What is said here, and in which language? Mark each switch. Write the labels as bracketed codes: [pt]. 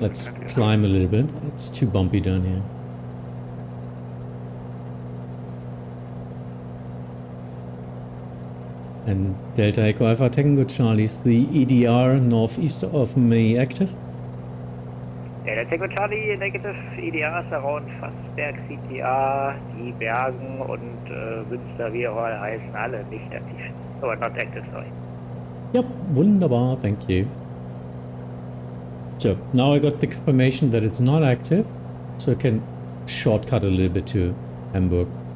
[en] Let's climb a little bit. It's too bumpy down here. And Delta Echo Alpha Tango Charlie, is the EDR northeast of me active? Delta Tango Charlie, negative. [de] EDR ist [en] around [de] Fassberg, CTA, die Bergen und Münster, wie auch alle heißen, alle nicht aktiv. [en] Oh, not active, sorry. Yep, [de] wunderbar, [en] thank you. So, now I got the confirmation that it's not active, so I can shortcut a little bit to Hamburg.